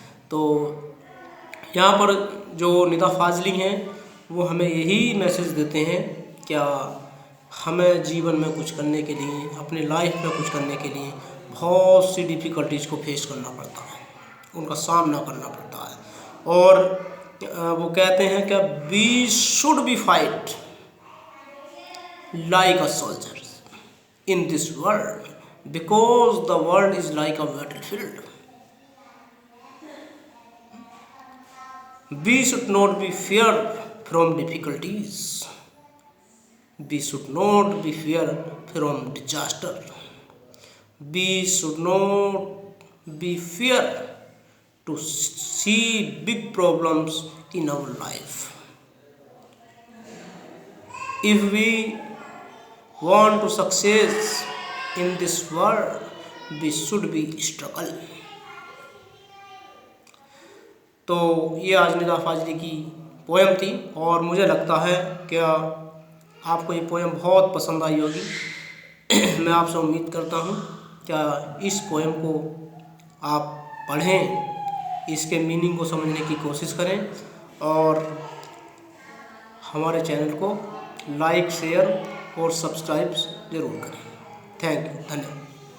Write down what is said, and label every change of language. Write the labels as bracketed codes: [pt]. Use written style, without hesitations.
[hi] तो यहाँ पर जो निदा फाजली हैं वो हमें यही मैसेज देते हैं, क्या हमें जीवन में कुछ करने के लिए, अपनी लाइफ में कुछ करने के लिए बहुत सी डिफ़िकल्टीज़ को फेस करना पड़ता है, उनका सामना करना पड़ता है। और वो कहते हैं कि [en] We should be fight like a soldier in this world because the world is like a battlefield. We should not be fear from difficulties. We should not be fear from disaster. We should not be fear to see big problems in our life. If we want to success in this world, we should be struggle. [hi] तो ये आज निदा फाजली की poem थी और मुझे लगता है कि आपको ये पोएम बहुत पसंद आई होगी। मैं आपसे उम्मीद करता हूँ क्या इस पोएम को आप पढ़ें, इसके मीनिंग को समझने की कोशिश करें और हमारे चैनल को लाइक, शेयर और सब्सक्राइब ज़रूर करें। थैंक यू, धन्यवाद।